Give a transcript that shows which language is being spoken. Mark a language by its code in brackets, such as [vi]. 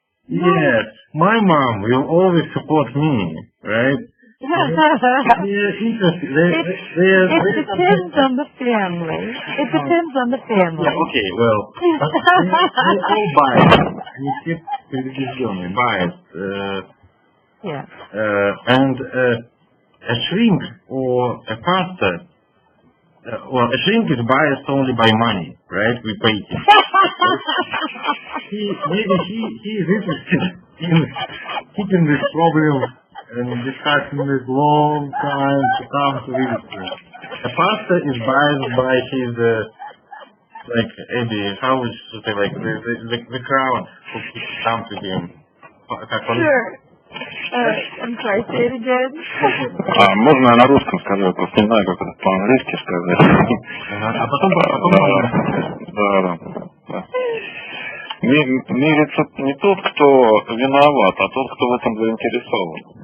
[en] Yes, my mom will always support me, right? They're interested. It depends on the family. It depends on the family. Yeah, okay, well, they're all biased. [ru] Они все предубежденные, biased. [en] Yeah. And a shrink or a pastor, well, a shrink is biased only by money, right? We pay him. Maybe he is interested in keeping this problem and discussing this long time to come to ministry. A pastor is biased by his, like, Eddie, how would you say, like, the crowd who comes to him. Sure. I'm sorry, say it again. [ru] Можно я на русском скажу? Я просто не знаю, как это по-английски сказать. А потом Да. Мирится не тот, кто виноват, а тот, кто в этом заинтересован.